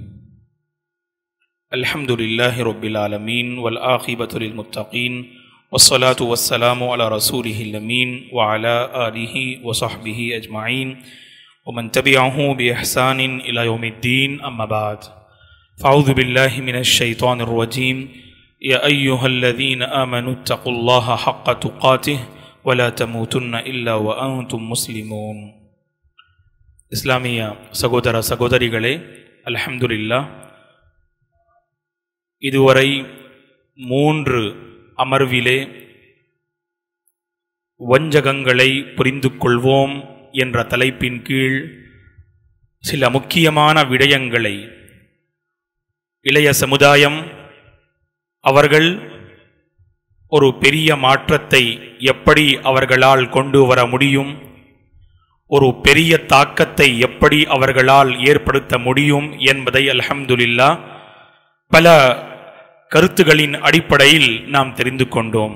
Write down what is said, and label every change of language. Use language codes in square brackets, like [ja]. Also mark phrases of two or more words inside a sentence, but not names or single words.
[ar] الحمد لله رب العالمين والعاقبة للمتقين والصلاة والسلام على رسوله الأمين وعلى آله وصحبه أجمعين ومن تبعه بإحسان إلى يوم الدين. أما بعد، فأعوذ بالله من الشيطان الرجيم. يا أيها الذين آمنوا اتقوا الله حق تقاته ولا تموتن إلا وأنتم مسلمون. [ta] இஸ்லாமிய சகோதர சகோதரிகளே, அல்ஹம்துலில்லாஹ், இதுவரை 3 அமர்விலே வஞ்சகங்களை புரிந்து கொள்வோம் என்ற தலைப்பின் கீழ் சில முக்கியமான விடயங்களை இளைய சமுதாயம் அவர்கள் ஒரு பெரிய மாற்றத்தை எப்படி அவர்களால் கொண்டு வர முடியும், ஒரு பெரிய தாக்கத்தை எப்படி அவர்களால் ஏற்படுத்த முடியும் என்பதை அல்ஹம்துலில்லாஹ் பல கருத்துகளின் அடிப்படையில் நாம் தெரிந்து கொண்டோம்.